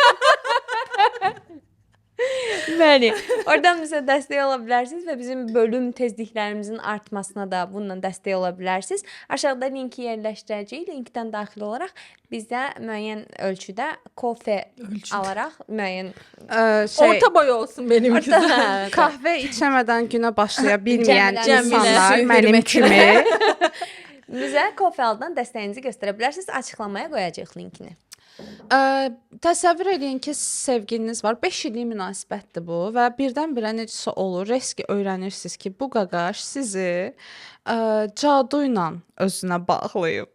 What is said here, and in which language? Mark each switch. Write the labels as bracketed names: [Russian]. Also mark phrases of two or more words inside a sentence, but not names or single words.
[Azerbaijani] Bəli, oradan bizə dəstək ola bilərsiniz və bizim bölüm tezliklərimizin artmasına da bununla dəstək ola bilərsiniz. Aşağıda linki yerləşdirəcəyik. Linkdən daxil olaraq bizə müəyyən ölçüdə kofe alaraq müəyyən [Turkish] Orta boy olsun benim kızım. [Azerbaijani] kahve içəmədən günə başlaya bilməyən Cəmilə, insanlar Cəmilə, mənim hörmətinə. kimi bizə kofe aldan dəstəyinizi göstərə bilərsiniz. Açıqlamaya qoyacağıq linkini. Təsəvvür eləyin ki, sevgiliniz var. 5 illik münasibətdir bu və birdən-birə necəsə olur, riski öyrənirsiniz ki, bu qaqaş sizi cadu ilə özünə bağlayıb.